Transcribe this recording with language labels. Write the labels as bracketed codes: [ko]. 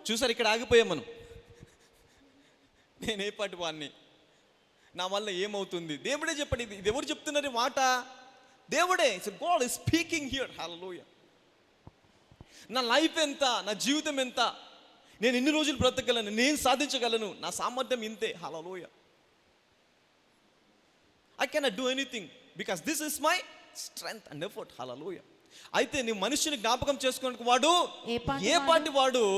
[te] చూసారు, ఇక్కడ ఆగిపోయాం మనం. నేనే పాటి వాడిని, నా వల్ల ఏమవుతుంది? దేవుడే చెప్పండి. ఇది ఎవరు చెప్తున్నారు మాట? దేవుడే. [en] God is speaking here. Hallelujah. [te] నా లైఫ్ ఎంత, నా జీవితం ఎంత, నేను ఎన్ని రోజులు బ్రతకగలను, నేను సాధించగలను, నా సామర్థ్యం ఇంతే. హల్లెలూయా. [en] I cannot do anything because this is my strength and effort. Hallelujah. [te] అయితే నీ మనుషుని జ్ఞాపకం చేసుకోవడానికి వాడు ఏ పాటి వాడు?